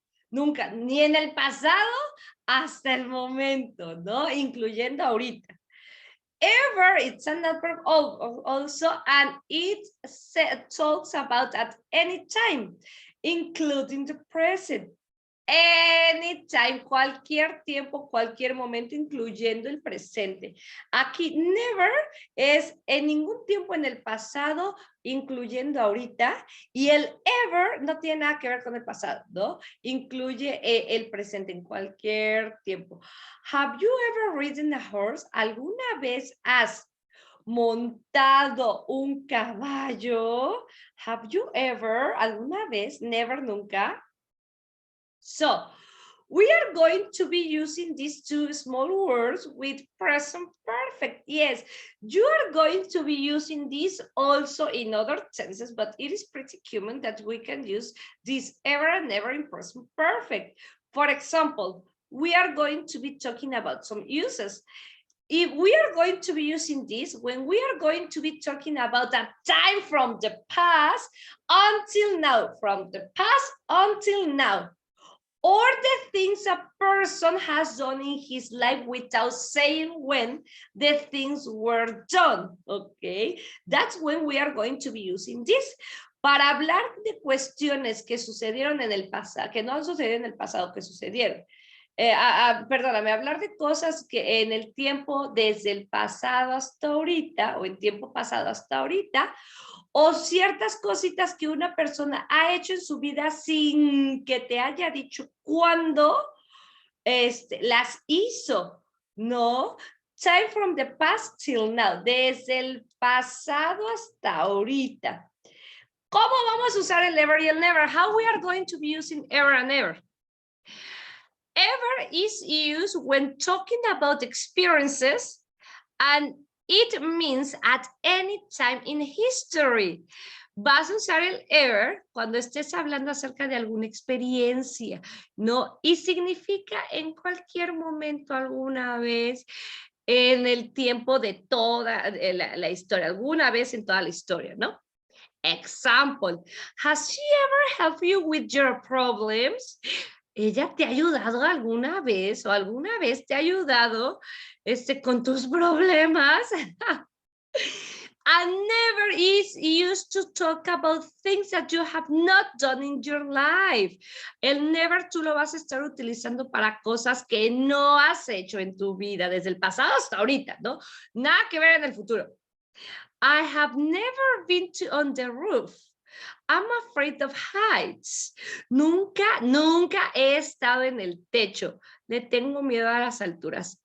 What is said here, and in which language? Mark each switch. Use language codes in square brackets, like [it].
[es] Nunca, ni en el pasado hasta el momento, ¿no? Incluyendo ahorita. [en] Ever, it's an adverb also, and it talks about at any time, including the present. [es] Anytime, cualquier tiempo, cualquier momento, incluyendo el presente. Aquí never es en ningún tiempo en el pasado, incluyendo ahorita, y el ever no tiene nada que ver con el pasado, ¿no? Incluye el presente en cualquier tiempo. [en] Have you ever ridden a horse? [es] ¿Alguna vez has montado un caballo? [en] Have you ever? [es] ¿Alguna vez? [en] Never, nunca. So, we are going to be using these two small words with present perfect. Yes, you are going to be using this also in other tenses, but it is pretty common that we can use this ever and never in present perfect. For example, we are going to be talking about some uses. If we are going to be using this, when we are going to be talking about a time from the past until now, from the past until now, or the things a person has done in his life without saying when the things were done, okay? That's when we are going to be using this. [es] Para hablar de cuestiones que sucedieron en el pasado, que no han sucedido en el pasado, que sucedieron. Perdóname, hablar de cosas que en el tiempo desde el pasado hasta ahorita, o en tiempo pasado hasta ahorita, o ciertas cositas que una persona ha hecho en su vida sin que te haya dicho cuándo las hizo, ¿no? [en] Time from the past till now, [es] desde el pasado hasta ahorita. ¿Cómo vamos a usar el ever y el never? [en] How we are going to be using ever and never? Ever is used when talking about experiences, and it means at any time in history. [es] Vas a usar el ever cuando estés hablando acerca de alguna experiencia, ¿no? Y significa en cualquier momento, alguna vez, en el tiempo de toda la historia, alguna vez en toda la historia, ¿no? [en] Example, has she ever helped you with your problems? [es] ¿Ella te ha ayudado alguna vez o alguna vez te ha ayudado con tus problemas? [en] And never is used to talk about things that you have not done in your life. [es] El never tú lo vas a estar utilizando para cosas que no has hecho en tu vida, desde el pasado hasta ahorita, ¿no? Nada que ver en el futuro. [en] I have never been on the roof. I'm afraid of heights. [es] Nunca he estado en el techo. Le tengo miedo a las alturas.